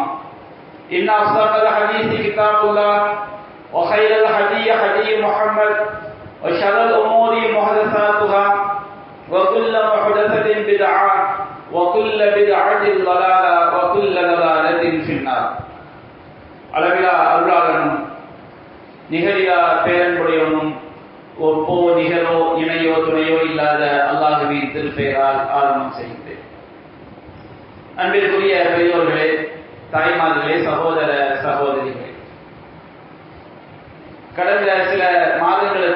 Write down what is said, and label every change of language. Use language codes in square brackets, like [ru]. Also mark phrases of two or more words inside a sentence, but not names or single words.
[ar] إن أصدق الحديث كتاب الله وخير الهدي هدي محمد وشر الأمور محدثاتها وكل محدثة بدعة وكل بدعة ضلالة وكل ضلالة في النار [ta] அளவிலா அருளாளனும் நிகரிலா பேரன்புடையவனும் ஒப்போ நிகரோ இணையோ துணையோ இல்லாத அல்லாஹ்வின் திருப்பெயரால் ஆரம்பம் செய்கின்றேன். அன்பிற்குரிய பெரியோர்களே, தாய்மார்களே, சகோதர சகோதரிகளே, கடந்த சில மாதங்களுக்கு